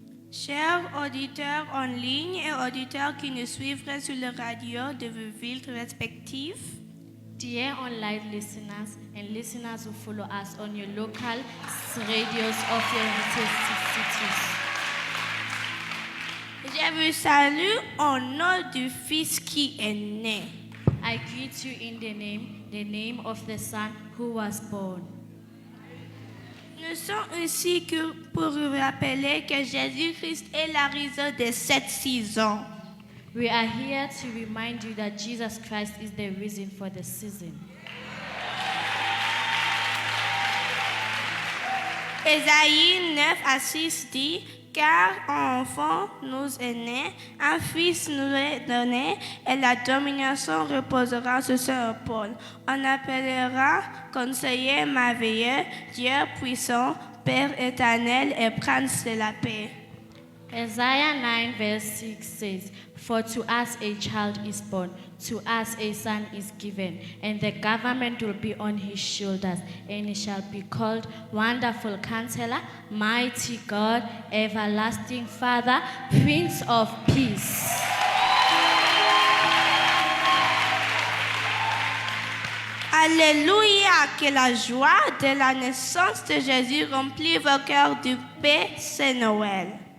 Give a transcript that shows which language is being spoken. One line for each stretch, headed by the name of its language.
French: Chers auditeurs en ligne et auditeurs qui nous suivent sur les radios de vos villes respectives,
English: Dear online listeners and listeners who follow us on your local radios of your cities.
French: Je vous salue au nom du Fils qui est né.
English: I greet you in the name of the Son who was born.
French: Nous sommes ici pour vous rappeler que Jésus-Christ est la raison de cette saison.
English: We are here to remind you that Jesus Christ is the reason for the season.
French: Ésaïe 9:6 dit, car un enfant nous est né, un fils nous est donné, et la domination reposera sur son épaule. On appellera conseiller merveilleux, Dieu puissant, Père éternel et prince de la paix.
English: Isaiah 9:6 says, for to us a child is born, to us a son is given, and the government will be on his shoulders, and he shall be called Wonderful Counselor, Mighty God, Everlasting Father, Prince of Peace.
French: Alléluia, que la joie de la naissance de Jésus remplit vos cœurs de paix, c'est Noël.